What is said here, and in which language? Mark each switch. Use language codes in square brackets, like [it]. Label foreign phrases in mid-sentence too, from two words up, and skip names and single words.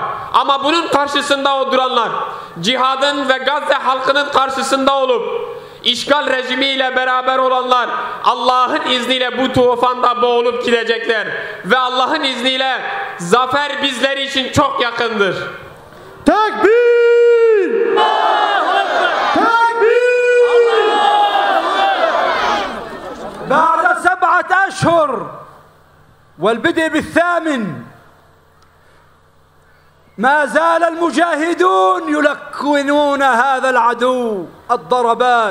[tr] Ama bunun karşısında o duranlar, cihadın ve Gazze halkının karşısında olup işgal rejimiyle beraber olanlar Allah'ın izniyle bu tufanda boğulup gidecekler. Ve Allah'ın izniyle zafer bizleri için çok yakındır. Tekbir! Tekbir! [ar] بعد 7 أشهر والبدء بالثامن ما زال المجاهدون يلقنون هذا العدو الضربات.